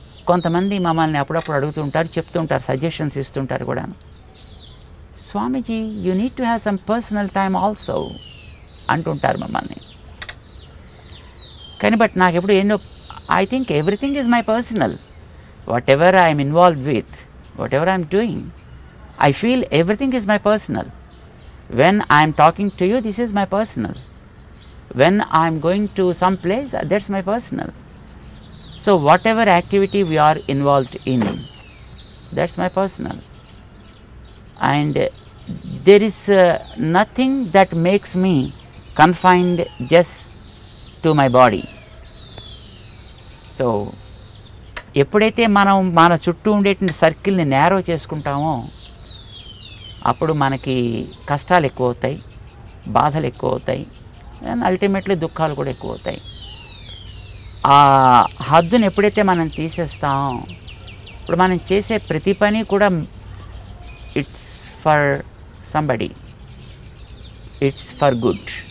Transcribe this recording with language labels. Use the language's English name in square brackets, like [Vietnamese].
[Telugu] కొంతమంది మమ్మల్ని అప్పుడప్పుడు అడుగుతుంటారు, చెప్తుంటారు, సజెషన్స్ ఇస్తుంటారు కూడా. [English] Swamiji you need to have some personal time also [Telugu] అంటుంటారు మమ్మల్ని. [English] కానీ బట్ [Telugu] నాకు ఎప్పుడు ఎన్నో [English] I think everything is my personal. whatever I am involved with, whatever I am doing, I feel everything is my personal. When I am talking to you, this is my personal. When I am going to some place, that's my personal. So whatever activity we are involved in, that's my personal. And there is nothing that makes me confined just to my body. [Telugu] So ఎప్పుడైతే మనం మన చుట్టూ ఉండేటువంటి సర్కిల్ని narrow చేసుకుంటామో అప్పుడు మనకి కష్టాలు ఎక్కువ అవుతాయి, బాధలు ఎక్కువ అవుతాయి, అండ్ అల్టిమేట్లీ దుఃఖాలు కూడా ఎక్కువ అవుతాయి. ఆ హద్దును ఎప్పుడైతే మనం తీసేస్తాం, ఇప్పుడు మనం చేసే ప్రతి పని కూడా [English] It's for somebody, it's for good.